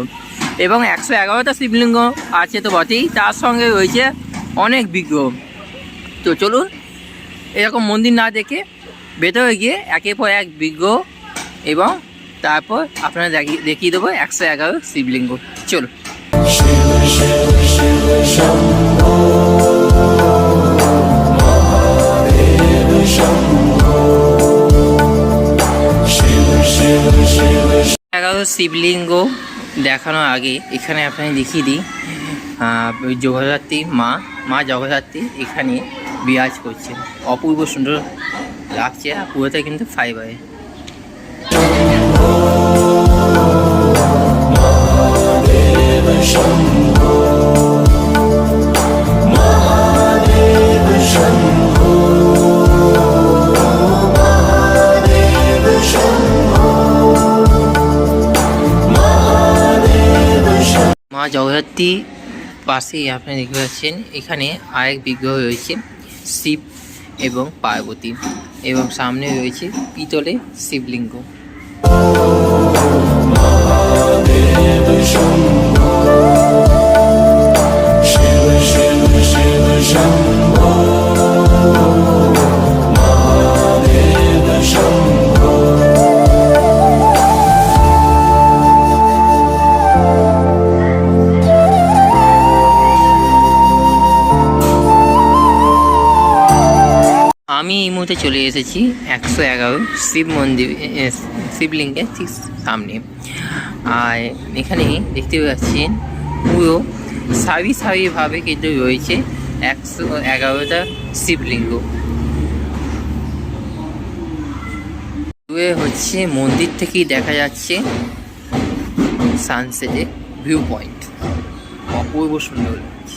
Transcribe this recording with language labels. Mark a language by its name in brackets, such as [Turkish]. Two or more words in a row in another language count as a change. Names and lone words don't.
[Bangla] এবং 111টা শিবলিঙ্গ আছে তো বটেই, তার সঙ্গে রয়েছে অনেক বিগ্রহ। তো চলুন এরকম মন্দির না দেখে ভেতরে গিয়ে একের পর এক বিগ্রহ এবং তারপর আপনারা দেখিয়ে দেবো 111 শিবলিঙ্গ। চলুন। [Sanskrit] शिव शिव शिव शम्भो महादेव शम्भो शिव शिव शिव [Bangla] 11 শিবলিঙ্গ দেখানোর আগে এখানে আপনাকে দেখিয়ে দিই জগদ্ধাত্রী মা জগদ্ধাত্রী এখানে বিরাজ করছে, অপূর্ব সুন্দর লাগছে, আর পুরোটা কিন্তু ফাইবারে। [Sanskrit] महादेव शम्भो महादेव शम्भो महादेव शम्भो महादेव शम्भो [Bangla] মা জগদ্ধাত্রী পাশেই আপনি দেখতে পাচ্ছেন এখানে আরেক বিগ্রহ রয়েছে শিব এবং পার্বতী, এবং সামনে রয়েছে পিতলে শিবলিঙ্গ। [Sanskrit] महादेव शम्भो शिव शिव शिव शम्भो महादेव शम्भो [Bangla] আমি এই মুহূর্তে চলে এসেছি 111 শিব মন্দির শিবলিঙ্গের ঠিক সামনে। আর এখানে দেখতে পাচ্ছেন পুরো সারিভাবে কিন্তু রয়েছে 111টা শিবলিঙ্গ। হচ্ছে মন্দির থেকেই দেখা যাচ্ছে [English] sunset-er view point, [Bangla] অপূর্ব সুন্দর লাগছে।